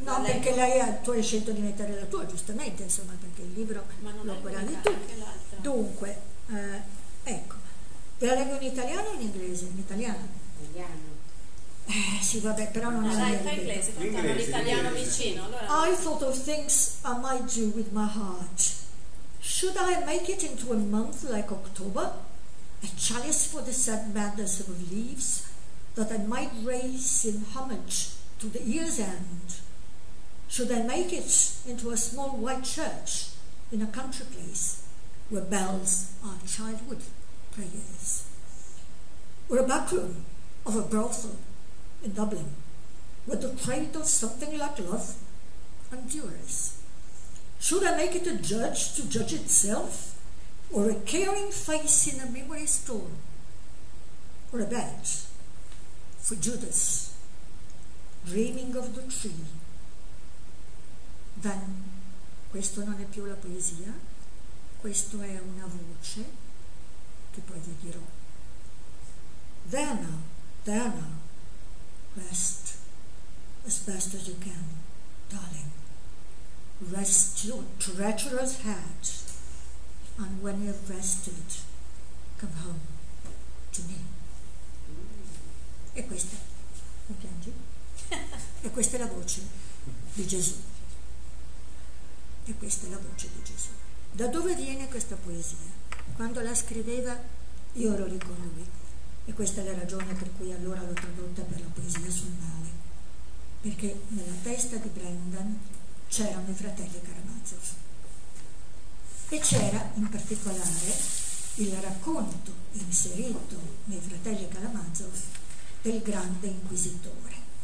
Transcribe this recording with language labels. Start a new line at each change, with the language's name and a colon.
Italian: No, perché lei tu hai scelto di mettere la tua, giustamente, insomma, perché il libro lo guardavi tu. Dunque, ecco, ve la leggo in italiano o in inglese? In italiano? Italiano. Sì, vabbè, però non è dai, fa inglese, tanto hanno l'italiano vicino. Allora.
English: I thought of things I might do with my heart. Should I make it into a month like October, a chalice for the sad madness of leaves, that I might raise in homage to the year's end? Should I make it into a small white church in a country place where bells are childhood prayers? Or a back room of a brothel in Dublin, where the trade of something like love endures? Should I make it a judge to judge itself, or a caring face in a memory store, or a badge for Judas dreaming of the tree? Then
Italian: questo non è più la poesia, questo è una voce che poi vi dirò.
English: There now, rest as best as you can, darling. Rest your treacherous head, and when you've rested, come home to me.
Italian: E questa, non piangi? E questa è la voce di Gesù. E questa è la voce di Gesù. Da dove viene questa poesia? Quando la scriveva io ero lì con lui, e questa è la ragione per cui allora l'ho tradotta per la poesia sul male, perché nella testa di Brendan c'erano i fratelli Karamazov e c'era in particolare il racconto inserito nei fratelli Karamazov del grande inquisitore.